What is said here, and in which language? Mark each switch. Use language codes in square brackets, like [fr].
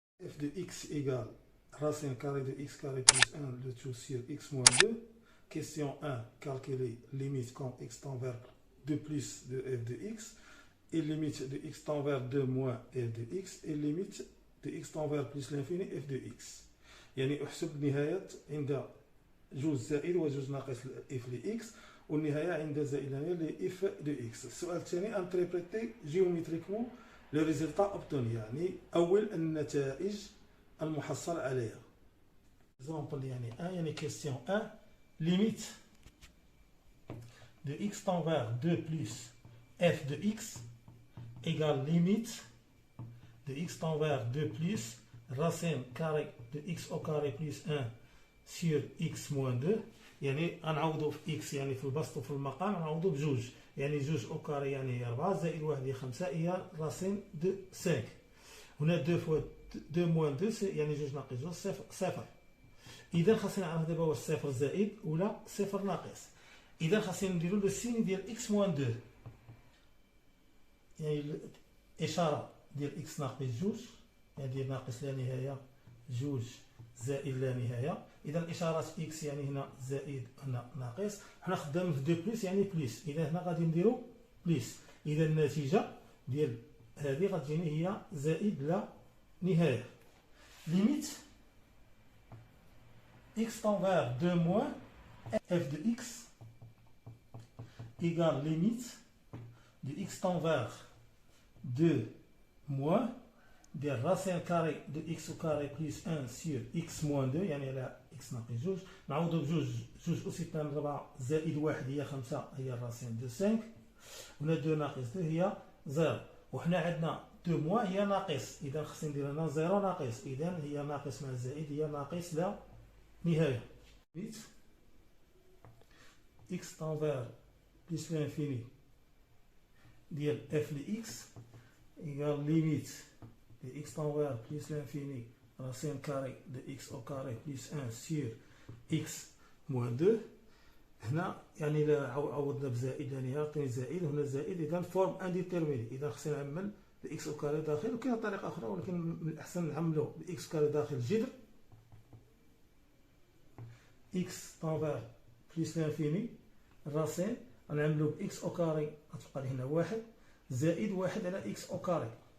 [fr] f de x égale racine carrée de x carré plus 1 le tout sur x moins 2. Question 1, calculer limite quand x tend vers 2 plus de f de x, et limite de x tend vers 2 moins f de x, et limite de x tend vers plus l'infini f de x. [ar] يعني احسب نهاية عند جوج زائد وجوج ناقص f ل x، والنهاية عند زائدان ل [fr] f de x. [ar] السؤال الثاني انتربريتي جيومتريكمون لو ريزلتا اوبتوني، يعني أول النتائج المحصل عليها. [fr] exemple يعني 1 يعني question 1 limite de x tend vers 2 plus f de x égale limite de x tend vers 2 plus racine carrée de x au carré plus 1 sur x moins 2. [ar] يعني غنعوضو في x يعني في البسط وفي المقام غنعوضو بجوج، يعني جوج او كاري يعني هي 4 زائد 1 هي 5 هي راسين دو 5. هنا 2 فوا 2 موان 2 يعني جوج ناقص جوج صفر. اذا خاصنا نعرف دابا واش صفر زائد ولا صفر ناقص. اذا خاصنا نديرو لو سين ديال اكس موان 2، يعني الاشاره ديال اكس ناقص جوج يعني ديال ناقص لا نهايه جوج زائد لا نهايه. اذا الاشارات اكس يعني هنا زائد هنا ناقص، حنا خدامين في 2 بلس يعني بلس، اذا هنا غادي نديرو بلس. اذا النتيجه ديال هذه غتجيني هي زائد لا نهايه. [fr] ليميت x tend vers 2 moins f de x égale limite de x tend vers 2 moins des racines carrées de x au carré plus 1 sur x moins 2 [ar] يعني على x ناقص جوج. نعوضو بجوج، جوج أس 2 4 زائد 1 هي 5 هي الراسين دو 5، هنا 2 ناقص 2 هي 0، وحنا عندنا 2 موان هي ناقص، إذا خصني ندير هنا 0 ناقص، إذا هي ناقص مع زائد هي ناقص لا نهاية. [fr] x tend vers plus l'infini [ar] ديال f ل x [fr] égale limite de x tend vers plus l'infini racine carrée de x au carré plus 1 sur x moins 2. [ar] هنا يعني إلا عوضنا بزائد يعني يعطيني زائد، هنا زائد، إذا فورم انديتيرميني، إذا خصني نعمل بإكس أو كاري داخل، وكاينة طريقة أخرى ولكن من الأحسن نعملو بإكس كاري داخل جذر [fr] x tend vers plus l'infini [ar] الراسين غنعملو بإكس أو كاري غتبقى لي هنا واحد زائد واحد على إكس أو كاري